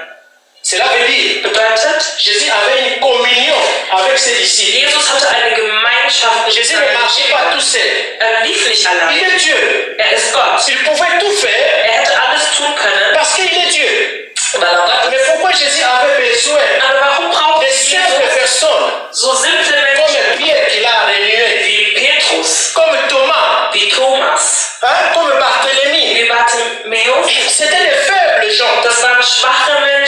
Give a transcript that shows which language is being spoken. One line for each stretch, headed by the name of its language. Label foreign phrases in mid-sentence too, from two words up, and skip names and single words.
French: Cela veut dire
German: Bedeutet,
French: Jésus avait une communion avec ses disciples.
German: Jesus hatte eine Gemeinschaft mit
French: Jésus
German: seinen
French: ne marchait pas
German: Jüngern.
French: tout seul.
German: Lief nicht
French: Il
German: allein.
French: est Dieu.
German: Er ist Gott.
French: Il pouvait tout faire
German: Er hätte alles tun können,
French: parce qu'il est Dieu.
German: weil er Gott ist.
French: Mais pourquoi Jésus avait besoin
German: Aber warum braucht
French: de simples
German: Jesus
French: personnes
German: so simple Menschen
French: comme Pierre qui l'a réunion,
German: wie Petrus,
French: comme Thomas,
German: wie Thomas,
French: comme Barthélemy?
German: wie Bartimäus?
French: C'était des faibles gens.
German: Das waren schwache